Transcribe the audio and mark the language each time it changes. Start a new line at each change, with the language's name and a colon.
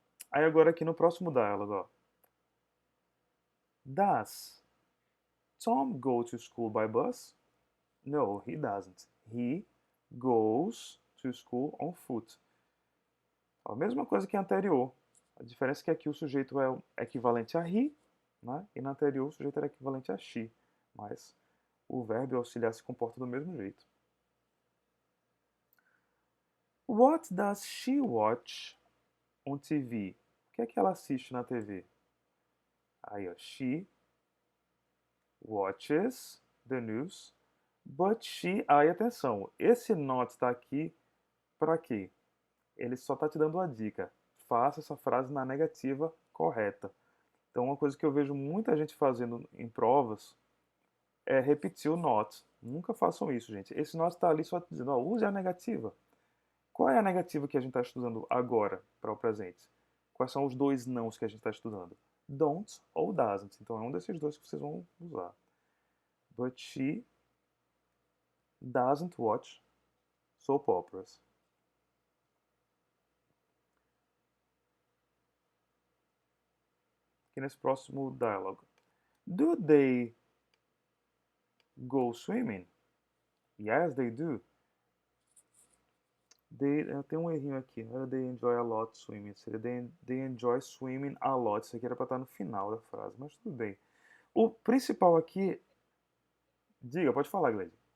Portuguese: Aí agora aqui no próximo diálogo, ó.
English: Does Tom go to school by bus? No, he doesn't. He goes to school on foot.
Portuguese: A mesma coisa que a anterior. A diferença é que aqui o sujeito é equivalente a he, né? E na anterior o sujeito era equivalente a she. Mas o verbo e o auxiliar se comportam do mesmo jeito.
English: What does she watch on TV?
Portuguese: O que é que ela assiste na TV?
English: Aí, ó, she watches the news, but she...
Portuguese: Aí, atenção, esse not está aqui para quê? Ele só está te dando uma dica. Faça essa frase na negativa correta. Então, uma coisa que eu vejo muita gente fazendo em provas é repetir o not. Nunca façam isso, gente. Esse not está ali só dizendo, ó, use a negativa. Qual é a negativa que a gente está estudando agora para o presente? Quais são os dois nãos que a gente está estudando? Don't ou doesn't. Então, é um desses dois que vocês vão usar.
English: But she doesn't watch soap operas.
Portuguese: Aqui nesse próximo diálogo.
English: Do they go swimming? Yes, they do.
Portuguese: Tem um errinho aqui. Não era
English: they enjoy a lot swimming.
Portuguese: Seria
English: they enjoy swimming a lot.
Portuguese: Isso aqui era para estar no final da frase, mas tudo bem. O principal aqui... Diga, pode falar, Gleide.